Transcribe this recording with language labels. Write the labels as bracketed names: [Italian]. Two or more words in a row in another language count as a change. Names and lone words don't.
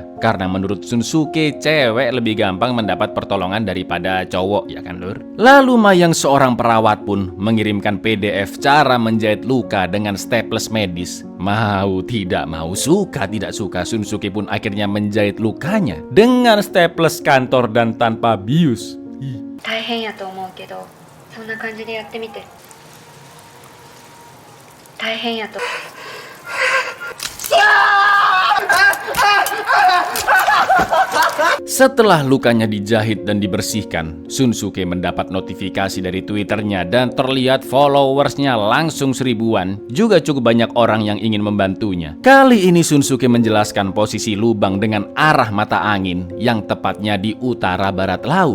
[Indonesian] Karena menurut Shunsuke, cewek lebih gampang mendapat pertolongan daripada cowok, ya kan lur? Lalu Mai yang seorang perawat pun mengirimkan PDF cara menjahit luka dengan staples medis. Mau tidak mau, suka tidak suka, Shunsuke pun akhirnya menjahit lukanya dengan staples kantor dan tanpa bius. [Japanese] 大変やと思うけどそんな感じでやってみて大変やと [Indonesian] Setelah lukanya dijahit dan dibersihkan, Shunsuke mendapat notifikasi dari Twitternya dan terlihat followersnya langsung 1000-an. Juga cukup banyak orang yang ingin membantunya. Kali ini Shunsuke menjelaskan posisi lubang dengan arah mata angin yang tepatnya di utara barat laut.